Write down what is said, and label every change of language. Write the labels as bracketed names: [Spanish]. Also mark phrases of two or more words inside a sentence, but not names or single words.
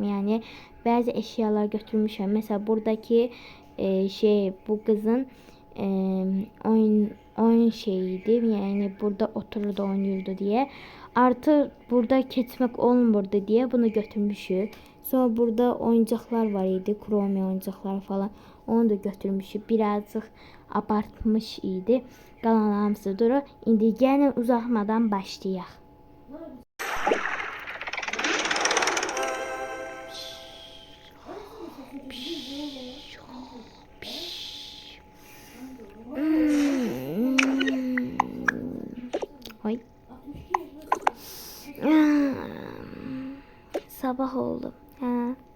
[Turkish] Yani bazı eşyalar götürmüşüm. Mesela buradaki bu kızın e, oyun şeyiydi. Yani burada otururdu, oynuyordu diye. Artı burada ketmek olmurdu diye bunu götürmüşüm. Sonra burada oyuncaklar var idi. Kromi oyuncaklar falan. Onu da götürmüşüm. Birazcık abartmış idi. [Azerbaijani] Qalan hamısı durur. İndi gəlin uzatmadan başlayaq. Oy. Sabah oldu. Ha.